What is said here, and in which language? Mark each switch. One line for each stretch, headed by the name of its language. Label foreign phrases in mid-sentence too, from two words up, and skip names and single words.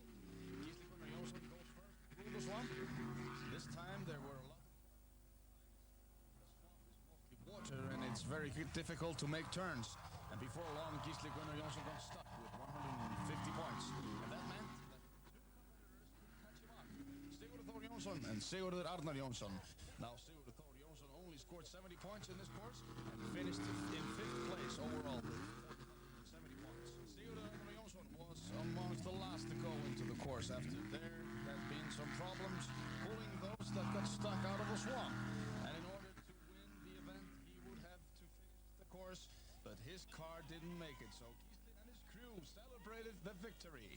English: Gisli Gunnar Jónsson goes first through the swamp. This time there were a lot of water and it's very difficult to make turns. And before long, Gisli Gunnar Jónsson got stuck with 150 points. And that meant that 2 competitors could catch him up. Sigurður Þór Jónsson and Sigurður Arnar Jónsson. Now Sigurður Þór Jónsson only scored 70 points in this course and finished in 5th place overall with 470 points. Sigurður Arnar Jónsson was amongst the last to go into the course after there had been some problems pulling those that got stuck out of the swamp. And in order to win the event, he would have to finish the course, but his car didn't make it, so Gisli and his crew celebrated the victory.